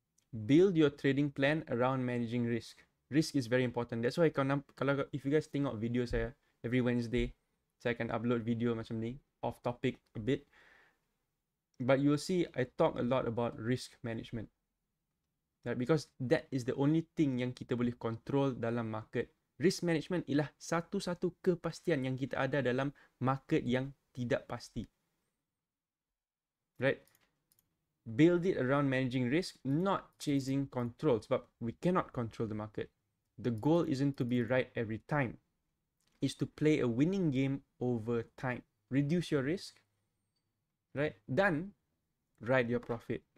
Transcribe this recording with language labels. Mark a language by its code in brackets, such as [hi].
[en] Build your trading plan around managing risk. Risk is very important. That's why kalau if you guys tengok video saya every Wednesday, [ms] saya akan upload video macam ni, [en] off topic a bit. But you will see I talk a lot about risk management. Right? Because that is the only thing [ms] yang kita boleh control dalam market. Risk management ialah satu-satu kepastian yang kita ada dalam market yang tidak pasti. [en] Right? Build it around managing risk, not chasing control. Sebab we cannot control the market. The goal isn't to be right every time. It's to play a winning game over time. Reduce your risk, right? Dan ride your profit.